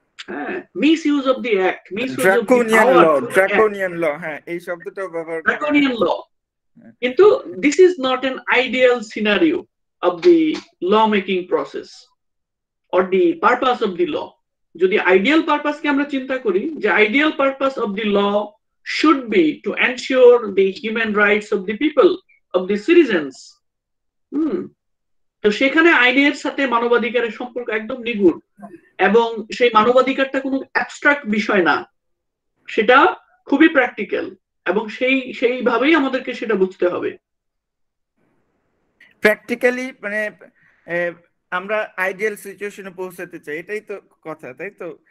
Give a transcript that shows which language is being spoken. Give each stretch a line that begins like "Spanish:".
English: হ্যাঁ, misuse of the act, misuse of the draconian power,
Bangla: draconian ল, হ্যাঁ এই শব্দটাও ব্যবহার করা হয়।
English: Draconian law. কিন্তু this is not an ideal scenario of the law making process or the purpose of the law.
Bangla: যদি ideal পারপাসকে আমরা চিন্তা করি, যে
English: Ideal purpose of the law should be to ensure the human rights of the people, of the citizens.
Bangla: তো সেখানে আইনের সাথে মানবাধিকারের সম্পর্ক একদম নিগুড়, এবং সেই মানবাধিকারটা কোনো অ্যাবস্ট্রাক্ট বিষয় না, সেটা খুবই প্র্যাকটিক্যাল, এবং সেইভাবেই আমাদেরকে সেটা বুঝতে হবে। প্র্যাকটিক্যালি মানে আমরা আইডিয়াল সিচুয়েশনে পৌঁছাতে চাই, এটাই তো কথা, তাই তো?